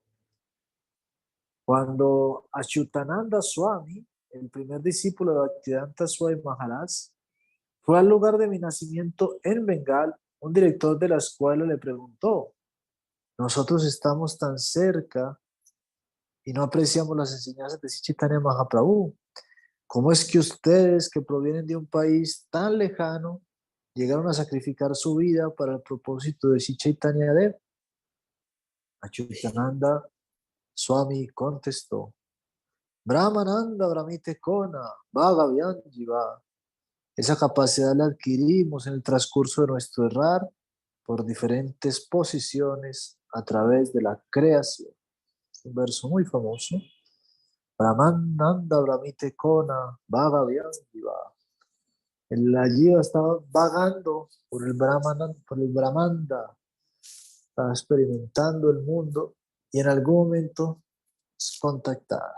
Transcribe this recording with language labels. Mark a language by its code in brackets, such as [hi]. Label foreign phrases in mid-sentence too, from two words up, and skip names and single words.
[es] Cuando Achyutananda Swami, el primer discípulo de Bhaktivedanta Swami Maharaj, fue al lugar de mi nacimiento en Bengal, un director de la escuela le preguntó, nosotros estamos tan cerca y no apreciamos las enseñanzas de Sri Chaitanya Mahaprabhu. ¿Cómo es que ustedes, que provienen de un país tan lejano, llegaron a sacrificar su vida para el propósito de Sri Chaitanya Dev? Achyutananda Swami contestó, [bn] ব্রহ্মাণ্ড ভ্রমিতে কোন ভাগ্যবান জীব. [es] Esa capacidad la adquirimos en el transcurso de nuestro errar por diferentes posiciones a través de la creación. Un verso muy famoso. [bn] ব্রহ্মাণ্ড ভ্রমিতে কোন ভাগ্যবান জীব. [es] El Jiva estaba vagando por el Brahmanda, estaba experimentando el mundo y en algún momento es contactada.